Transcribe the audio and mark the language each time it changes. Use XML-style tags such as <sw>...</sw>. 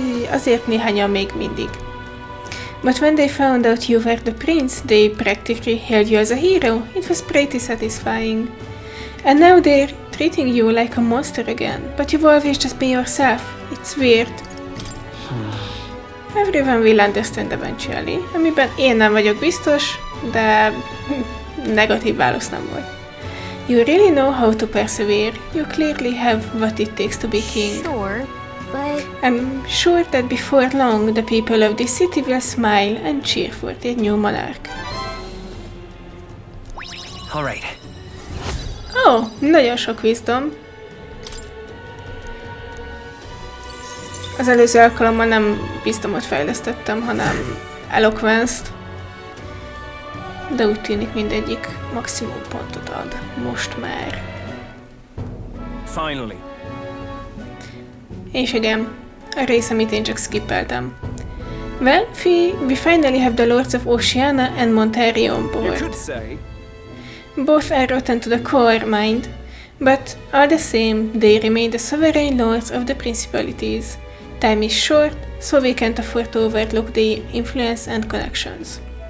<hu>Azért néhányan még mindig.</hu> <en>But when they found out you were the prince, they practically hailed you as a hero. It was pretty satisfying. And now they're treating you like a monster again. But you've always just been yourself. It's weird. Everyone will understand eventually.</en> <hu>Amiben én nem vagyok biztos, de negatív válasz nem volt.</hu> <en>You really know how to persevere. You clearly have what it takes to be king. Sure, but I'm sure that before long the people of this city will smile and cheer for their new monarch. All right.</en> <hu>Oh, nagyon sok wisdom. Az előző alkalommal nem wisdomot fejlesztettem, hanem eloquence-t. De úgy tűnik mindegyik maximum pontot ad. Most már.</hu> <en>Finally.</en> <hu>És igen, a rész, amit én csak skippeltem.</hu> <en>Well, we finally have the Lords of Oceania and Monterey on You board. could say. Both are rotten to the core, mind, but all the same, they remain the sovereign lords of the principalities. Time is short, so we can't afford to overlook the influence and connections.</en>